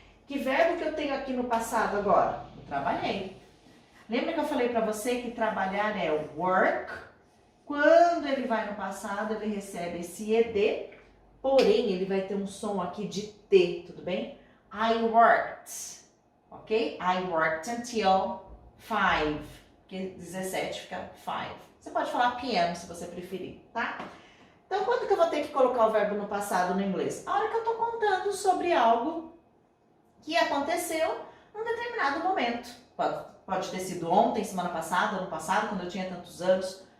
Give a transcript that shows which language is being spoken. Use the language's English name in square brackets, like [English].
[Portuguese] Que verbo que eu tenho aqui no passado agora? Eu trabalhei. Lembra que eu falei para você que trabalhar é work? Quando ele vai no passado, ele recebe esse ed, porém ele vai ter um som aqui de T, tudo bem? [English] I worked, ok? I worked until 5, [Portuguese] porque 17 fica 5. Você pode falar PM se você preferir, tá? Então, quando que eu vou ter que colocar o verbo no passado no inglês? A hora que eu tô contando sobre algo que aconteceu num determinado momento. Pode ter sido ontem, semana passada, ano passado, quando eu tinha tantos anos.